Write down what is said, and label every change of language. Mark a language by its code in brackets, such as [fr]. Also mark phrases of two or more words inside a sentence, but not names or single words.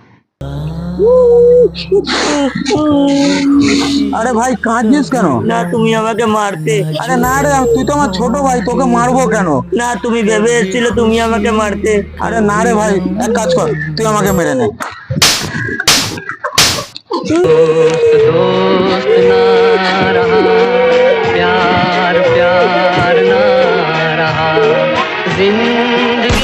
[bn] আরে ভাই কাঁদছিস কেন? না, তুমি আমাকে মারতে। আরে না রে, তুই তো আমার ছোট ভাই, তোকে মারবো কেন? না, তুমি ভেবে এসেছিলে তুমি আমাকে মারতে। আরে না রে ভাই, এক কাজ কর, তুই আমাকে মেরে নে। [hi] दोस्त ना रहा, प्यार प्यार ना रहा, जिंदगी